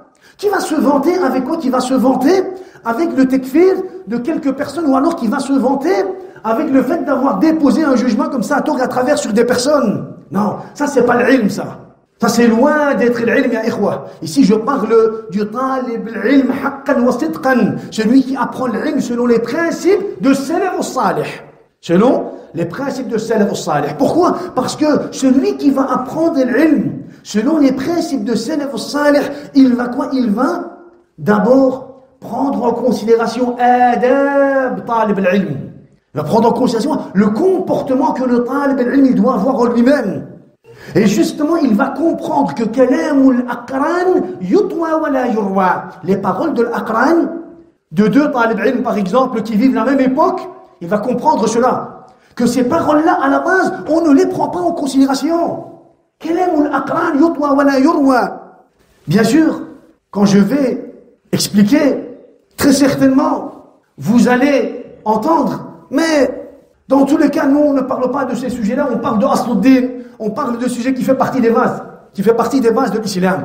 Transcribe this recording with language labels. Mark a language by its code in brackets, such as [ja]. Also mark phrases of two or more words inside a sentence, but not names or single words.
[fr] Qui va se vanter avec quoi? Qui va se vanter avec le takfir de quelques personnes, ou alors qui va se vanter avec le fait d'avoir déposé un jugement comme ça à tort et à travers sur des personnes. Non, ça c'est pas l'ilm, ça. Ça c'est loin d'être l'ilm, [ar] يا إخوة. [fr] Ici je parle du [ar] طالب العلم حقا وصدقا, [fr] celui qui apprend l'ilm selon les principes de [ar] السلف الصالح. [fr] Selon les principes de [ar] السلف الصالح. [fr] Pourquoi? Parce que celui qui va apprendre l'ilm selon les principes de [ar] السلف الصالح, [fr] il va quoi? Il va d'abord prendre en considération [ar] آداب طالب العلم. [fr] Il va prendre en considération le comportement que le [ar] طالب العلم [fr] il doit avoir en lui-même. Et justement, il va comprendre que [ar] كلام الأقران يطوى ولا يروى. [fr] Les paroles de l'aqran, de deux [ar] طالب علم [fr] par exemple, qui vivent la même époque, il va comprendre cela. Que ces paroles-là, à la base, on ne les prend pas en considération. [ar] كلام الأقران يطوى ولا يروى. [fr] Bien sûr, quand je vais expliquer, très certainement, vous allez entendre, mais dans tous les cas, nous, on ne parle pas de ces sujets-là, on parle de Asluddin, on parle de sujets qui fait partie des bases, de l'islam.